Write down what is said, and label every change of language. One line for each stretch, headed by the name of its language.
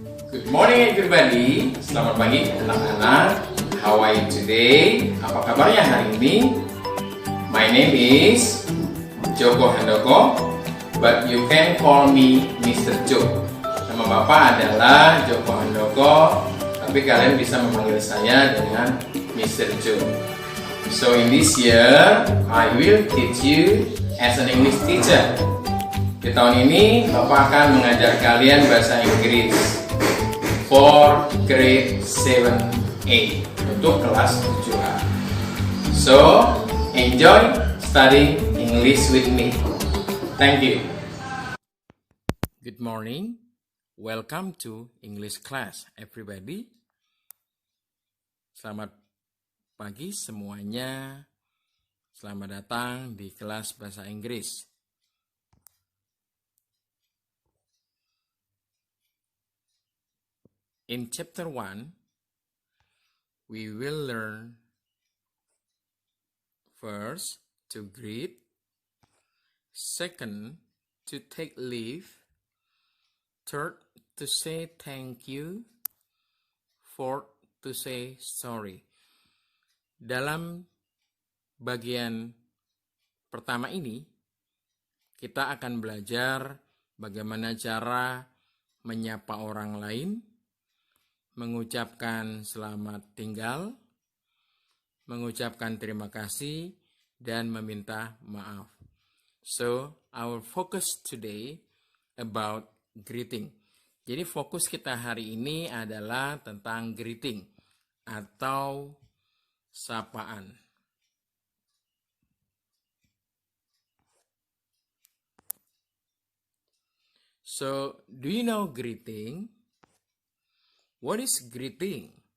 English: Good morning everybody.
Indonesian: Selamat pagi anak-anak.
English: How are you today?
Indonesian: Apa kabarnya hari ini?
English: My name is Joko Handoko, but you can call me Mr. Jo.
Indonesian: Nama Bapak adalah Joko Handoko, tapi kalian bisa memanggil saya dengan Mr. Jo.
English: So in this year, I will teach you as an English teacher.
Indonesian: Di tahun ini, Bapak akan mengajar kalian bahasa Inggris
English: for grade 7A
Indonesian: untuk kelas 7A.
English: So, enjoy studying English with me. Thank you. Good morning. Welcome to English class, everybody.
Indonesian: Selamat pagi semuanya. Selamat datang di kelas bahasa Inggris.
English: In chapter 1, we will learn first to greet, second to take leave, third to say thank you, fourth to say sorry.
Indonesian: Dalam bagian pertama ini, kita akan belajar bagaimana cara menyapa orang lain, mengucapkan selamat tinggal, mengucapkan terima kasih, dan meminta maaf.
English: So, our focus today about greeting.
Indonesian: Jadi fokus kita hari ini adalah tentang greeting atau sapaan.
English: So, do you know greeting? What is greeting?